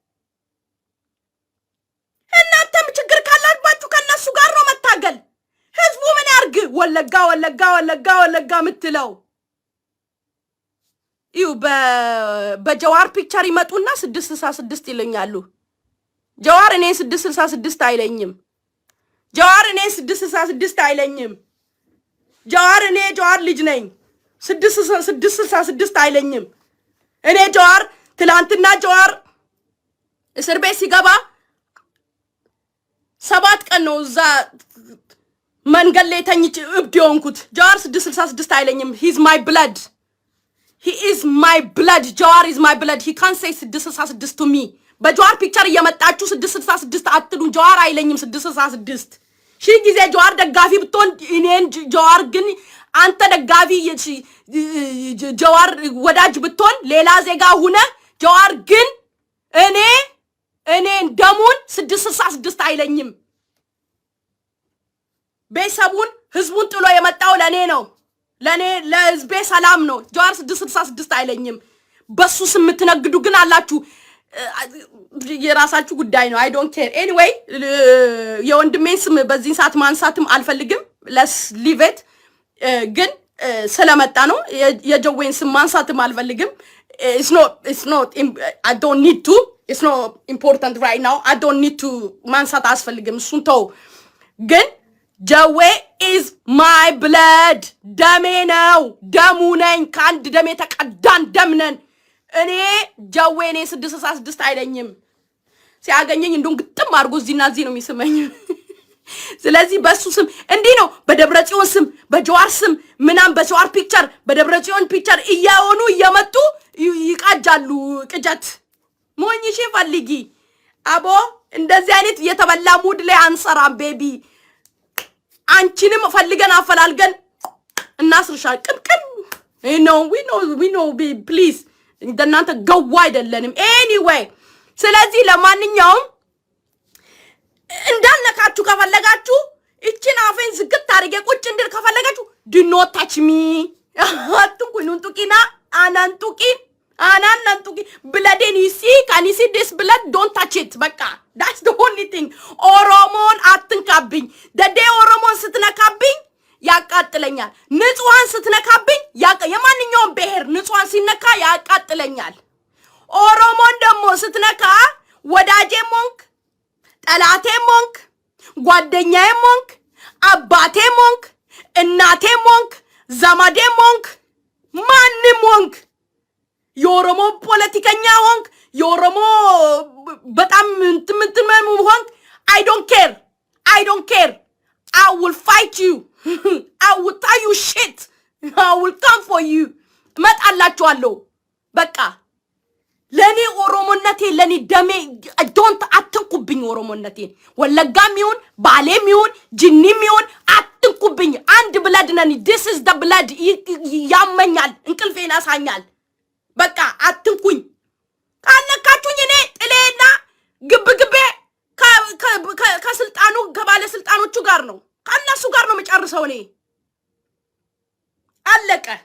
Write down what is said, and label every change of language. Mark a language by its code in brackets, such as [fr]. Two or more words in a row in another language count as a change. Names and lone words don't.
[am] እናንተም ችግር ካላባችሁ ከነሱ ጋር ነው መታገል ህዝቡ ምን ያርግ ወለጋ ምትለው በጀዋር ፒክቸር ይመጡና 666 ይለኛሉ ጀዋር እኔ 666 አይለኝም ጀዋር እኔ 666 አይለኝም ጀዋር እኔ ጀዋር ልጅ ነኝ 666 አይለኝም እኔ ጀዋር ትላንትና ጀዋር እስር ቤት ሲገባ 7 ቀን ነው እዛ መንገድ ላይ ተኝቼ እብድ ሆንኩት ጀዋር 666 አይለኝም [en] he is my blood ጀዋር is my blood he can't say 666 to me [am] በጀዋር ፒክቸር እየመጣችሁ 666 አትሉን ጀዋር አይለኝም 666 ሺ ጊዜ ጀዋር ደጋፊ ብትሆን እኔን ጀዋር ግን አንተ ደጋፊ ጀዋር ወዳጅ ብትሆን ሌላ ዜጋ ሆነ ጀዋር ግን እኔ ደሙን 666 አይለኝም ቤተሰቡን ህዝቡን ጥሎ የመጣው ለኔ ነው ለህዝቤ ሰላም ነው ጀዋር 666 አይለኝም በሱ ስም ትነግዱ ግን አላችሁ የራሳችሁ ጉዳይ ነው [en] I don't care anyway [am] የወንድሜን ስም በዚህ ሰዓት ማንሳትም አልፈልግም [en] let's leave it [am] ግን ስለመጣ ነው የጀዌን ስም ማንሳትም አልፈልግም [en] it's not I don't need to it's not important right now. I don't need to [am] ማንሳት አስፈልግም እሱን ተው ግን ጀዌ [en] is my blood [am] ደሜ ነው ደሙ ነኝ ከአንድ ደሜ ተቀዳን ደም ነን እኔ ጀዌ ነኝ 666 አይለኝም ሲያገኘኝ እንደው ግጥም አድርጎ እዚህና እዚህ ነው የሚስመኝ ስለዚህ በሱ ስም እንዲህ ነው በደብረጽዮን ስም በጀዋር ስም ምናም በጀዋር ፒክቸር በደብረጽዮን ፒክቸር እያወኑ እየመጡ ይቃጃሉ ቅጀት ሞኝሽ ፈልጊ አቦ እንደዚህ አይነት የተበላ ሙድ ላይ አንሰራም ቤቢ አንቺንም ፈልገን አፈላልገን እናስርሻል ቅንቅን [en] we know please [am] እንደናንተ ገዋ አይደለንም anyway ስለዚህ ለማንኛውም እንዳልነካችሁ ከፈለጋችሁ እቺን አፌን ዝግት አድርጌ ቁጭ እንድል ከፈለጋችሁ [en] do not touch me [am] አትንኩኝ እንጡቂና አናንጡቂ [en] blood and can you see this blood don't touch it [am] በቃ [en] that's the only thing [am] ኦሮሞን አትንካብኝ ደዴ ኦሮሞን ስትነካብኝ ያቃጥለኛል ንጹሃን ስትነካብኝ የማንኛውም ብሔር ንጹሃን ሲነካ ያቃጥለኛል ኦሮሞን ደግሞ ስትነካ ወዳጄ ሞንክ ጠላቴ ሞንክ ጓደኛዬ ሞንክ አባቴ ሞንክ እናቴ ሞንክ ዘመዴ ሞንክ ማንም ሞንክ የኦሮሞ ፖለቲከኛ ሆንክ የኦሮሞ በጣም እንትምትመም ሆንክ [en] I don't care I will fight you I will tell you shit I will come for you [am] መጣላችኋለሁ በቃ ለኔ ኦሮሞነቴ ለኔ ደሜ don't አትንኩብኝ ኦሮሞነቴን ወለጋም ይሁን ባሌም ይሁን ጅኒም ይሁን አትንኩብኝ አንድ ብለድ ነን [en] this is the blood [am] ያመኛል እንቅልፌን ያሳኛል በቃ አትንኩኝ ካለካችሁኝ እኔ ጥሌና ግብግቤ ከስልጣኑ ከባለ ስልጣኖቹ ጋር ነው ከነሱ ጋር ነው መጨረሻው እኔ አለቀ